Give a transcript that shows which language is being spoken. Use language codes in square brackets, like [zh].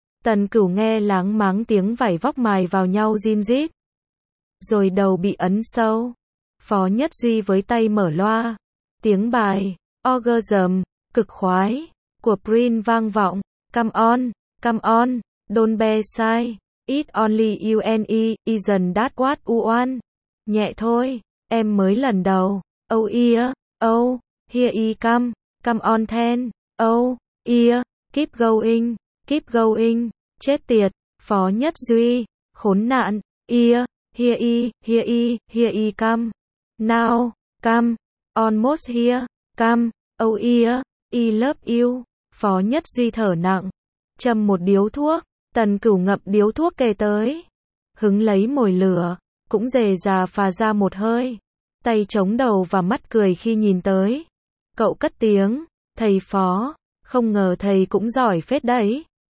[vi] Tần Cửu nghe láng máng tiếng vải vóc mài vào nhau rin rít. Rồi đầu bị ấn sâu. Phó Nhất Duy với tay mở loa. Tiếng bài Orgasm, cực khoái của Prince vang vọng. [en] Come on, don't be shy. It's only you and me, isn't that what you want? [vi] Nhẹ thôi, em mới lần đầu. [en] Oh yeah, oh, here he come. Come on then, oh yeah, keep going, keep going. [vi] Chết tiệt, Phó Nhất Duy, khốn nạn. [en] Yeah, here he come. Now, come, almost here, come. Oh yeah, he love you. [vi] Phó Nhất Duy thở nặng, châm một điếu thuốc. Tần Cửu ngậm điếu thuốc kề tới, hứng lấy mồi lửa, cũng dề dà phà ra một hơi, tay chống đầu và mắt cười khi nhìn tới. Cậu cất tiếng, thầy Phó, không ngờ thầy cũng giỏi phết đấy.